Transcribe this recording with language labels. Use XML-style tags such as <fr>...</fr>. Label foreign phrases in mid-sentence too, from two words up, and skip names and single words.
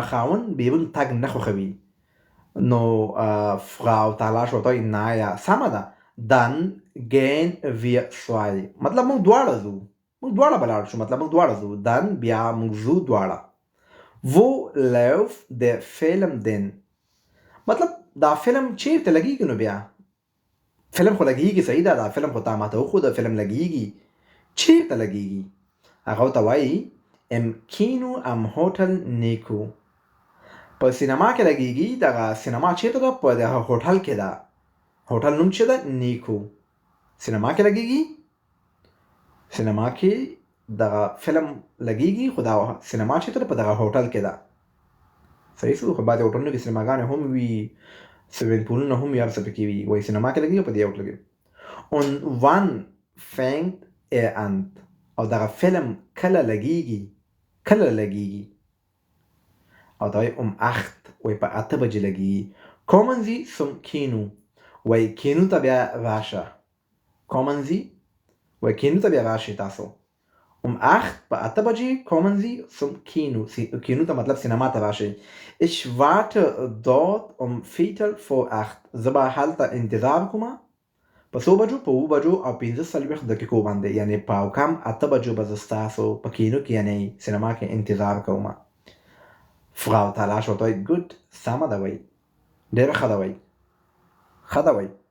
<ps>خاوند بیرون تګ نه خوښوي نو Frau Talasch ورته وایي نایا سمه ده</ps> <de>dann gehen wir zwei</de> <ps>مطلب موږ دواړه ځو موږ دواړه به لاړ شو مطلب موږ دواړه ځو dann بیا موږ ځو دواړه</ps> <de>wo läuft der Film denn</de> <ps>مطلب دا فلم چیرته لګیږي نو بیا فلم خو لګیږي صحیح ده دا فلم خو تا ماته وښوده فلم لګیږي چیرته لګیږي هغه ورته وایي</ps> <de>im Kino am Hotel Nico</de> <ps>په سینما کې لګیږي دغه سینما چیرته ده په دغه هوټل کې ده هوټل نوم چې ده نیکو سینما کې لګیږي سینما کې دغه فلم لګیږي خو دا سینما چیرته ده په دغه هوټل کې ده صحیح شو خو بعضې هوټلونو کې سینماګانې هم وي سویمینګ پولونه هم وي هر څه پکې وي وایي سینما کې لګیږي په دې هوټل کې</ps> <de>und wann fängt er an</de> <ps>او دغه فلم کله لګیږي او دا وایي 8 وایي په 8 بجې لګیږي</ps> <de>kommen Sie zum Kino</de> <ps>وایي کینو ته بیا راشه</ps> <de>kommen Sie</de> <ps>وایي کینو ته بیا راشئ تاسو 8 په 8 بجې</ps> <de>kommen Sie zum Kino</de> <ps>کینو ته مطلب سینما ته راشئ</ps> <de>ich warte dort Viertel vor 8</de> <ps>زه به هلته انتظار کومه په څو بجو په 7 بجو او 45 دقیقو باندې یعنی په او کم 8 بجو به زه ستاسو په کینو کې یعنی سینما کې انتظار کومه Frau Talasch ورته وایي ګوډ سمه ده وایي ډېره ښه ده وایي</ps>